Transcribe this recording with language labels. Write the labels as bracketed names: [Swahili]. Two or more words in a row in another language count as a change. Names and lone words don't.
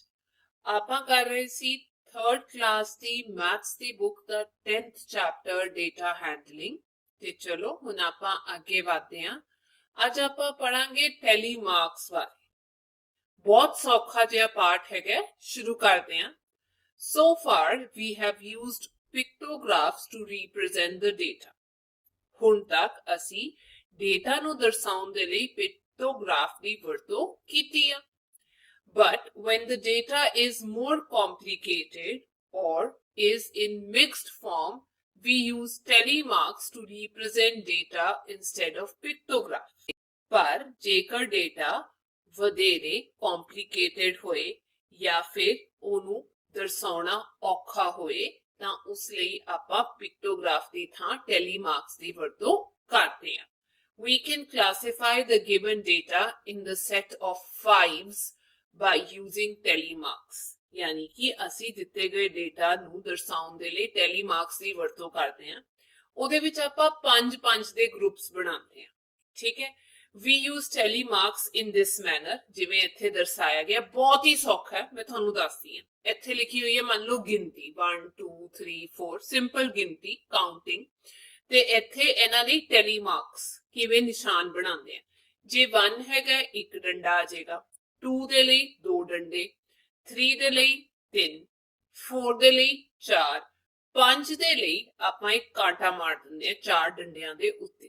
[Punjabi] ਆਪਾਂ ਕਰ ਰਹੇ ਸੀ 3rd ਕਲਾਸ ਦੀ ਮੈਥਸ ਦੀ ਬੁੱਕ ਦਾ 10th ਚੈਪਟਰ [English] data handling. [Punjabi] ਤੇ ਚਲੋ ਹੁਣ ਆਪਾਂ ਅੱਗੇ ਵਧਦੇ ਹਾਂ। ਅੱਜ ਆਪਾਂ ਪੜਾਂਗੇ [English] tally marks [Punjabi] ਬਾਰੇ। ਬਹੁਤ ਸੌਖਾ ਜਿਹਾ ਪਾਠ ਹੈਗਾ, ਸ਼ੁਰੂ ਕਰਦੇ ਹਾਂ। [English] So far we have used pictographs to represent the data. [Punjabi] ਹੁਣ ਤੱਕ ਅਸੀਂ डेटा ਨੂੰ ਦਰਸਾਉਣ ਦੇ ਲਈ ਪਿਕਟੋਗ੍ਰਾਫ ਦੀ ਵਰਤੋਂ ਕੀਤੀ ਆ। [English] But when the data is more complicated or is in mixed form, we use telemarks to represent data instead of pictographs. [Punjabi] ਪਰ ਜੇਕਰ ਡੇਟਾ ਵਧੇਰੇ complicated ਹੋਏ ਜਾਂ ਫਿਰ ਉਹਨੂੰ ਦਰਸਾਉਣਾ ਔਖਾ ਹੋਏ ਤਾਂ ਉਸ ਲਈ ਆਪਾਂ ਪਿਕਟੋਗ੍ਰਾਫ ਦੀ ਥਾਂ ਟੈਲੀਮਾਰਕਸ ਦੀ ਵਰਤੋਂ ਕਰਦੇ ਹਾਂ। [English] We can classify the given data in the set of fives by using telemarks. [Hindi] यानी कि [Punjabi] ਅਸੀਂ ਦਿੱਤੇ ਗਏ ਡੇਟਾ ਨੂੰ ਦਰਸਾਉਣ ਦੇ ਲਈ ਟੈਲੀਮਾਰਕਸ ਦੀ ਵਰਤੋਂ ਕਰਦੇ ਹਾਂ। ਉਹਦੇ ਵਿੱਚ ਆਪਾਂ 5 ਦੇ ਗਰੁੱਪਸ ਬਣਾਉਂਦੇ ਹਾਂ। ਠੀਕ ਹੈ। [English] We use telemarks in this manner, [Punjabi] ਜਿਵੇਂ ਇੱਥੇ ਦਰਸਾਇਆ ਗਿਆ। ਬਹੁਤ ਹੀ ਸੌਖਾ ਹੈ, ਮੈਂ ਤੁਹਾਨੂੰ ਦੱਸਦੀ ਹਾਂ। ਇੱਥੇ ਲਿਖੀ ਹੋਈ ਹੈ, ਮੰਨ ਲਓ ਗਿਣਤੀ 1 2 3 4, ਸਿੰਪਲ ਗਿਣਤੀ ਕਾਊਂਟਿੰਗ। ਤੇ ਇੱਥੇ ਇਹਨਾਂ ਲਈ ਟੈਲੀਮਾਰਕਸ ਕਿਵੇਂ ਨਿਸ਼ਾਨ ਬਣਾਉਂਦੇ ਆ। ਜੇ 1 ਹੈਗਾ ਇੱਕ ਡੰਡਾ ਆ ਜਾਏਗਾ, 2 ਦੇ ਲਈ 2 ਡੰਡੇ, 3 ਦੇ ਲਈ 3, 4 ਦੇ ਲਈ 4, 5 ਦੇ ਲਈ ਆਪਾਂ ਇੱਕ ਕਾਂਟਾ ਮਾਰ ਦਿੰਦੇ ਆ 4 ਡੰਡਿਆਂ ਦੇ ਉੱਤੇ।